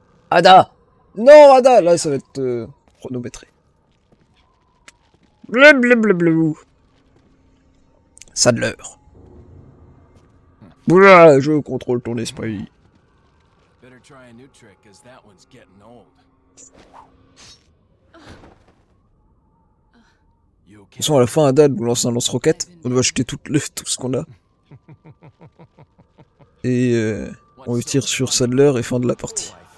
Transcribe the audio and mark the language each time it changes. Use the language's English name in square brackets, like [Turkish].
[French] Ada! Non, Ada! Là, ça va être chronométré. Blablabla. Sadler. Oula, je contrôle ton esprit. [English] Better try a new trick, 'cause that one's getting old. You [French] De toute [English] okay? [French] façon, à la fin, Ada nous lance un lance-roquette. On doit acheter tout ce qu'on a. Et on lui tire sur Sadler et fin de la partie.